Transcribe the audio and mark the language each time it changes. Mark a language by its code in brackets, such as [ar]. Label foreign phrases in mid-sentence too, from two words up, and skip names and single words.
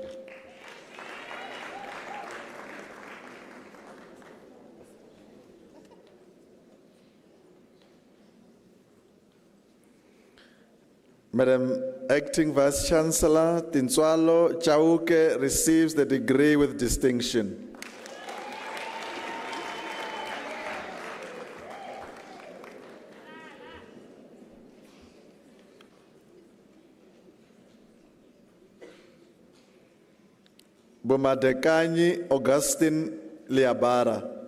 [en] Madam Acting Vice Chancellor, Tinswalo Chauke receives the degree with distinction. Bomadekanyi Augustine Liabara.